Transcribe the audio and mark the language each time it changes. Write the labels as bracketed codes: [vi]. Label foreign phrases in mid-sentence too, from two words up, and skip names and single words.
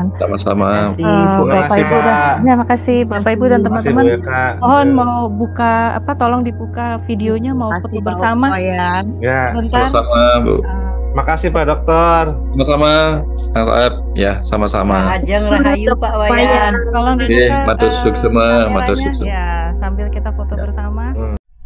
[id] Sama-sama. Bapak Ibu dan terima kasih Bapak Ibu dan teman-teman. Mohon Ya. mau buka tolong dibuka videonya, mau foto bersama. Ya. Bentar. Sama-sama, Bu. Makasih Pak Dokter. Sama-sama, Kang Saeb. Ya, sama-sama. Ajeng Rahayu Pak Wayan. Tolong dibuka [ban] Matur suksema, matur [id] kameranya. [ban] suksema. [id] Ya, sambil kita foto bersama.